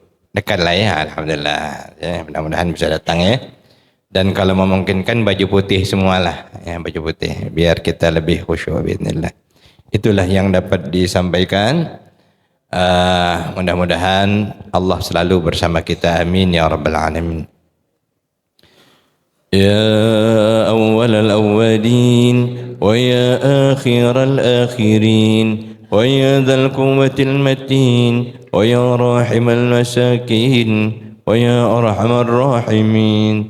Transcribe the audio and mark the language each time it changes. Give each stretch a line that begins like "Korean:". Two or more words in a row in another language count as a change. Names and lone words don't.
Indonesian: Dekat lah ya, alhamdulillah ya, mudah-mudahan bisa datang ya. Dan kalau memungkinkan baju putih semualah ya, baju putih biar kita lebih khusyuk bismillah. Itulah yang dapat disampaikan. Mudah-mudahan Allah selalu bersama kita,
Arabic: آمين يا رب العالمين. يا أول الأولين و يا آخر الآخرين و يا ذا القوة المتين و يا راحم المساكين و يا أرحم الراحمين.